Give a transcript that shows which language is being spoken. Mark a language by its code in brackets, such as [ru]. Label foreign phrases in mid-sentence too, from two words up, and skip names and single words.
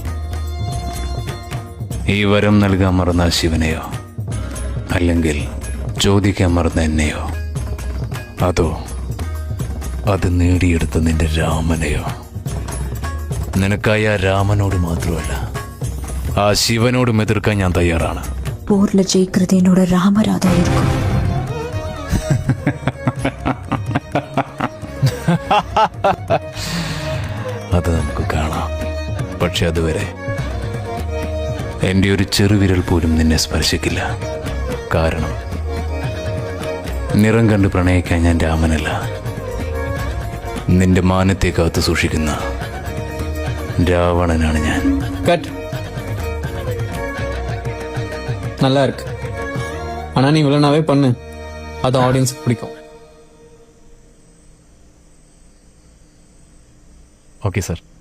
[ml] ഈ വരം നൽകാൻ മറന്ന ശിവനെയോ, അല്ലെങ്കിൽ ചോദിക്കാൻ മറന്ന എന്നെയോ, അതോ അത് നേടിയെടുത്ത നിന്റെ രാമനെയോ? നിനക്കായി ആ രാമനോട് മാത്രമല്ല, ആ ശിവനോടും എതിർക്കാൻ ഞാൻ തയ്യാറാണ്. [ta] போர்ல ஜெயிக்கிறது என்னோட ராமராதா இருக்கும். [ml] അത് നമുക്ക് കാണാം. പക്ഷെ അതുവരെ എൻ്റെ ഒരു ചെറുവിരൽ പോലും നിന്നെ സ്പർശിക്കില്ല. കാരണം നിറം കണ്ട് പ്രണയിക്കാൻ ഞാൻ രാമനല്ല, നിന്റെ മാനത്തെ കാത്തു സൂക്ഷിക്കുന്ന രാവണനാണ് ഞാൻ. [ta] கட். நல்லா இருக்கு. ஆனா நீ வில்லனாவே பண்ணு, அது ஆடியன்ஸுக்கு பிடிக்கும். [ml] ഓക്കെ സാർ.